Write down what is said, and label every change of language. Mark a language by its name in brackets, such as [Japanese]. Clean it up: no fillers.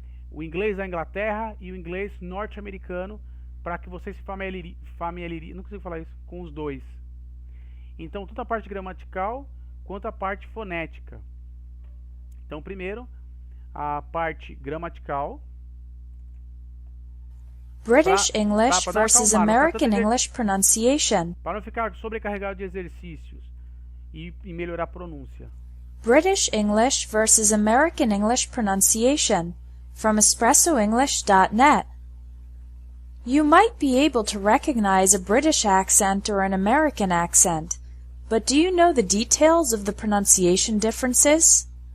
[Portuguese] O inglês da Inglaterra e o inglês norte-americano, para que vocês se familiarizem, não consigo falar isso, com os dois. Então, tanto a parte gramatical quanto a parte fonética. Então, primeiro, a parte gramatical. [English] British English versus American English pronunciation. [Portuguese] Para não ficar sobrecarregado de exercícios e melhorar a pronúncia. [English] British English versus American English pronunciation. From EspressoEnglish.net. You might be able to recognize a British accent or an American accent, but do you know the details of the pronunciation differences?